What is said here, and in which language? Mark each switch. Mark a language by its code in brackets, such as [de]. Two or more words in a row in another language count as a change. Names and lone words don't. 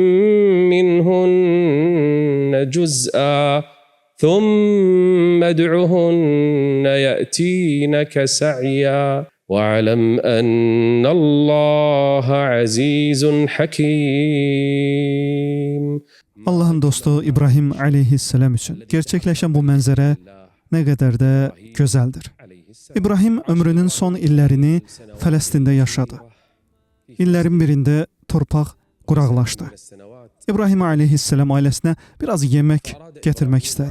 [ar] مِّنْهُنَّ جُزْءًا ثُمَّ ادْعُهُنَّ يَأْتِينَكَ سَعْيًا وَاعْلَمْ أَنَّ اللَّهَ عَزِيزٌ حَكِيمٌ. [az] Allahın dostu İbrahim aleyhisselam üçün gerçəkləşən bu mənzərə nə qədər də gözəldir. İbrahim ömrünün son illərini Fələstində yaşadı. İllərin birində torpaq quraqlaşdı. İbrahim aleyhisselam ailəsinə biraz yemək gətirmək istədi.